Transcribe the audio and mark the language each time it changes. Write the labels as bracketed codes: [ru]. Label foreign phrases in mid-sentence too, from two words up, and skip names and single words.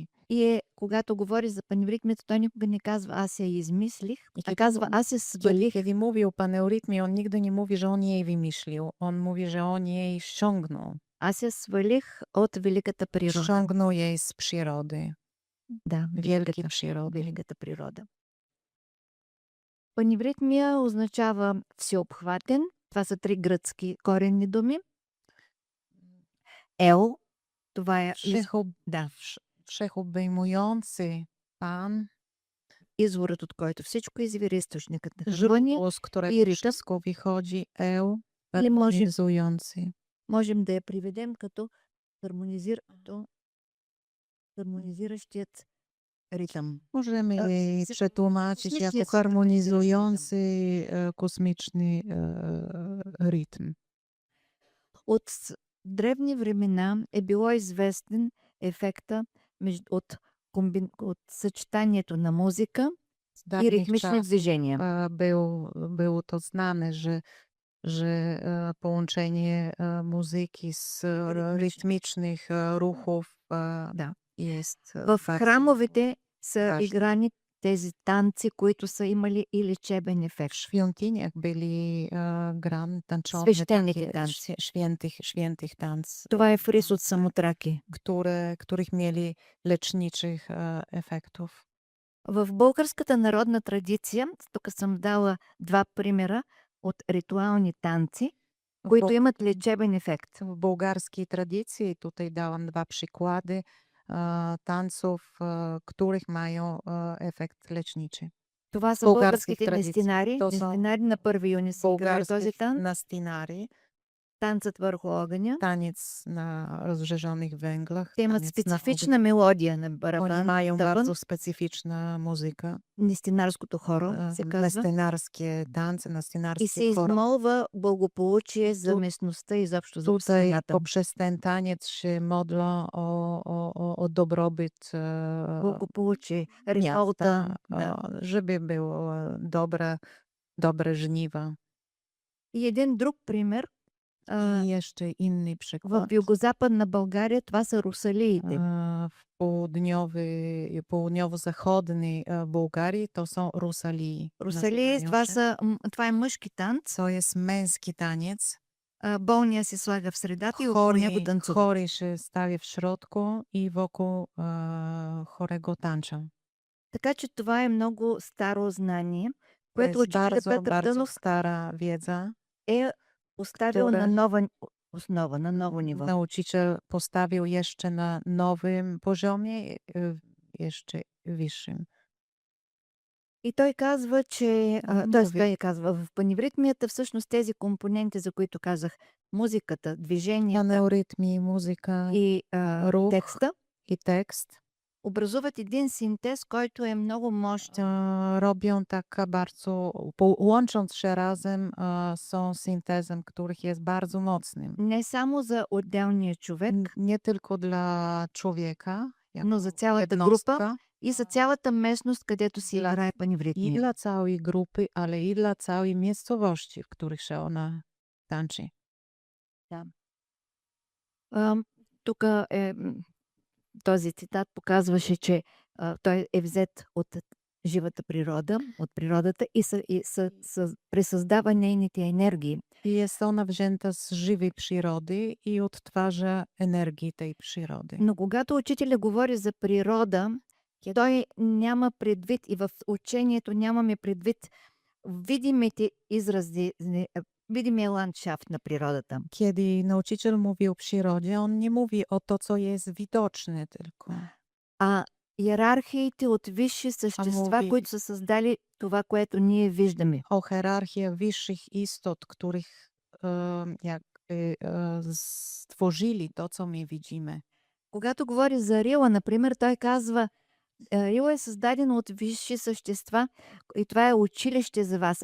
[bg] И когато говори за паневритмията, той никога не казва, аз я измислих, а [pl] kiedy [bg] казва, аз я свалих. [pl] Kiedy mówił o paneurytmie, on nigdy nie mówi, że on jej wymyślił. On mówi, że on jej ściągnął. [bg] Аз я свалих от великата природа. [pl] Ściągnął jej z przyrody, [bg] Да, [pl] wielkiej przyrody. [bg] великата природа. Паневритмия означава всеобхватен. Това са три гръцки коренни думи. Ел, това е да, [pl] Wszechobejmujący Pan, [bg] изворът, от който всичко извира, източникът на хармония. [pl] źródło, z którego i rytm. wszystko wychodzi, [bg] Или [pl] harmonizujący. [bg] можем да я приведем като хармонизиращият ритъм. [pl] Możemy jej z- przetłumaczyć kosmiczny jako jest harmonizujący kosmiczny rytm. [bg] От древни времена е било известен ефекта от съчетанието на музика [pl] Z [bg] и [pl] dawnych [bg] ритмични [pl] czasów [bg] движения. [pl] było to znane, że połączenie muzyki z rytmicznych ruchów [bg] Да. [pl] jest [bg] В [pl] bardzo [bg] храмовете са [pl] важно. [bg] играни тези танци, които са имали и лечебен [pl] W [bg] ефект. [pl] świątyniach byli tańczone [bg] Свещените [pl] takie [bg] танци. [pl] świętych tanc, [bg] Това е фрис от Самотраки. [pl] których mieli leczniczych efektów. [bg] В българската народна традиция, тук съм дала два примера от ритуални танци, които [pl] Bo [bg] имат лечебен ефект. [pl] w bułgarskiej tradycji, tutaj dałam dwa przykłady tańców, których mają efekt leczniczy. [bg] Това са [pl] Българских [bg] българските традиции. нестинари. То са Нестинари на 1 юни се играе този [pl] Bułgarskich [bg] танц. [pl] nastinari, [bg] Танцът върху огъня. [pl] taniec na rozżarzonych węglach, [bg] Те имат [pl] taniec na ogniu. [bg] специфична мелодия на [pl] Oni [bg] барабан, [pl] mają [bg] тъпън. [pl] bardzo specyficzna muzyka, [bg] Нестинарското хоро се казва. [pl] nastynarskie tańce, [bg] И се [pl] nastynarskie choro. [bg] измолва благополучие за [pl] Тут- [bg] местността и изобщо за [pl] Tutaj [bg] общината. [pl] poprzez ten taniec się modlą o dobrobyt [bg] Благополучие, реколта. [pl] miasta, żeby było dobre żniwa. [bg] И един друг пример. [pl] I jeszcze inny [bg] В [pl] przykład. [bg] югозападна България това са русалиите. [pl] W południowo-zachodniej Bułgarii to są rusalii. [bg] Русалии, това е мъжки танц. [pl] To jest męski taniec. [bg] Болния се слага в средата и около него танцува. [pl] Chory się stawia w środku i wokół chorego tańczą. [bg] Така че това е много старо знание, [pl] To [bg] което [pl] jest [bg] учителя [pl] bardzo, [bg] Петър [pl] bardzo [bg] Дънов [pl] stara wiedza. [bg] е поставил [pl] Które- [bg] на нова основа, на ново ниво. [pl] Nauczyciel postawił jeszcze na nowym poziomie, jeszcze wyższym. [bg] И той казва, че [pl] On [bg] т.е. [pl] mówi, [bg] той казва, в паневритмията всъщност тези компоненти, за които казах, музиката, движението [pl] aneurytmi, muzyka, [bg] и [pl] ruch [bg] текста, [pl] i tekst [bg] образуват един синтез, който е много мощен. [pl] robią taka bardzo, łącząc się razem, są syntezem, których jest bardzo mocnym. [bg] Не само за отделния човек, [pl] Nie tylko dla człowieka, [bg] но за [pl] jako [bg] цялата група [pl] jednostka, [bg] и за цялата местност, където се [pl] Dla- [bg] играе [pl] i [bg] паневритмия. [pl] dla całej grupy, ale i dla całej miejscowości, w których się ona tańczy. [bg] Тук този цитат показваше, че той е взет от живата природа, от природата и пресъздава нейните енергии. [pl] I jest ona wzięta z żywej przyrody i odtwarza energii tej przyrody. [bg] Но когато учителя говори за природа, той няма предвид и в учението нямаме предвид видимите изрази, видимия ландшафт на природата. [pl] Kiedy nauczyciel mówi o przyrodzie, on nie mówi o to, co jest widoczne tylko. [bg] А иерархиите от висши същества, [pl] mówi- [bg] които са създали това, което ние виждаме. [pl] O hierarchię wyższych istot, których jakby stworzyli to, co my widzimy. [bg] Когато говори за Рила, например, той казва, Рила е създадена от висши същества и това е училище за вас.